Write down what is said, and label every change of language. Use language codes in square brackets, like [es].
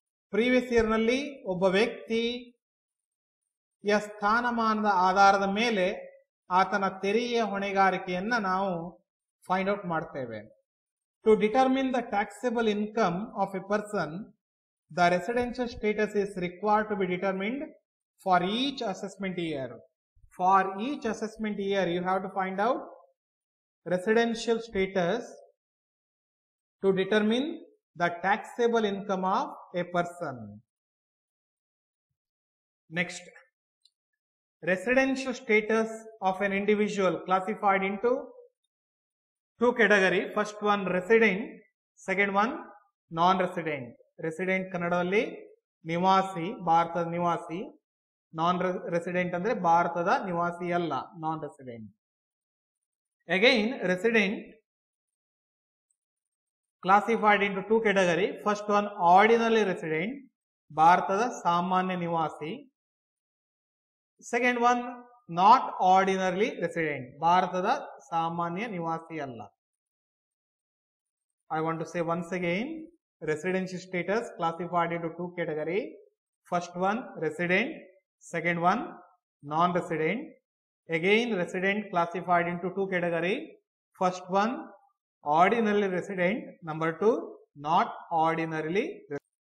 [kn] Previous year ನಲ್ಲಿ ಒಬ್ಬ ವ್ಯಕ್ತಿಯ ಸ್ಥಾನಮಾನದ ಆಧಾರದ ಮೇಲೆ ಆತನ ತೆರಿಗೆಯ ಹೊಣೆಗಾರಿಕೆಯನ್ನ ನಾವು ಫೈಂಡ್ ಔಟ್ ಮಾಡ್ತೇವೆ. [en] To determine the taxable income of a person, the residential status is required to be determined for each assessment year. For each assessment year, you have to find out residential status to determine the taxable income of a person. Next, residential status of an individual classified into two categories. First one resident, second one non-resident. [kn] Resident kannadalli ನಿವಾಸಿ, ಭಾರತದ ನಿವಾಸಿ. ನಾನ್ resident ಅಂದ್ರೆ ಭಾರತದ ನಿವಾಸಿ ಅಲ್ಲ, ನಾನ್ resident. [en] Again resident classified into two categories. First one ordinary resident, [kn] ಭಾರತದ ಸಾಮಾನ್ಯ ನಿವಾಸಿ. [en] Second one not ordinary resident, [kn] ಭಾರತದ ಸಾಮಾನ್ಯ ನಿವಾಸಿ ಅಲ್ಲ. [en] I want to say once again, residential status classified into two categories. First one resident, second one non-resident. Again resident classified into two categories. First one ordinarily resident, number two not ordinarily resident.